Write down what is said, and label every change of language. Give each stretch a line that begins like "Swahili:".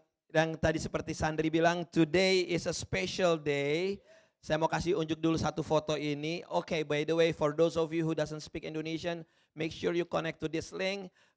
Indonesian: Dan tadi seperti Sandri bilang,
English: today is a special day.
Indonesian: Saya mau kasih unjuk dulu satu foto ini.
English: Okay, by the way, for those of you who doesn't speak Indonesian, make sure you connect to this link.